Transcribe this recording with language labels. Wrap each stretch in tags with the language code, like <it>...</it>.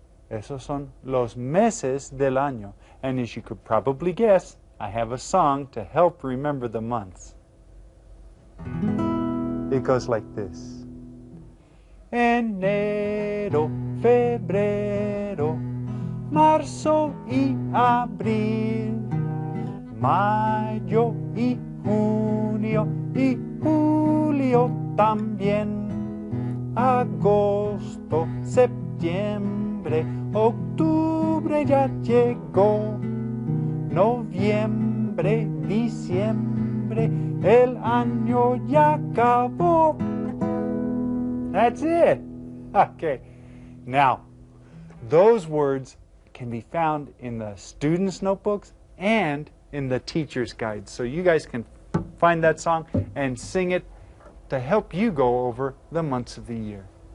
<es>Esos son los meses del año.</es> <en>And as you could probably guess, I have a song to help remember the months. It goes like this.</en> <es>Enero, febrero, marzo y abril, mayo y junio y julio también, agosto, septiembre, octubre ya llegó, noviembre, diciembre, el año ya acabó.</es> <en>That's it. Okay. Now, those words can be found in the students' notebooks and in the teacher's guides. So you guys can find that song and sing it to help you go over the months of the year.</en>